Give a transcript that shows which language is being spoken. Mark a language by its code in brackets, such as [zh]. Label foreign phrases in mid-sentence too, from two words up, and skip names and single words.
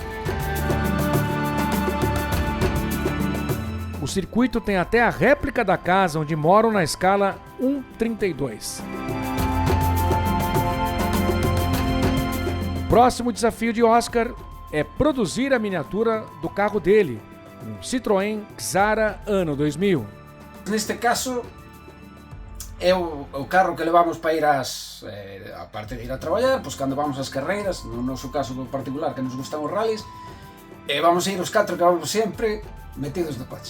[pt] O circuito tem até a réplica da casa onde moram na escala 1/32. O próximo desafio de Oscar é produzir a miniatura do carro dele, um Citroën Xara ano 2000. [gl] Neste caso, é o carro que levamos para ir ás, a parte de ir a traballar, pois cando vamos ás carreiras, no noso caso do particular que nos gustan os rallies, vamos a ir os 4 que vamos sempre metidos no coche.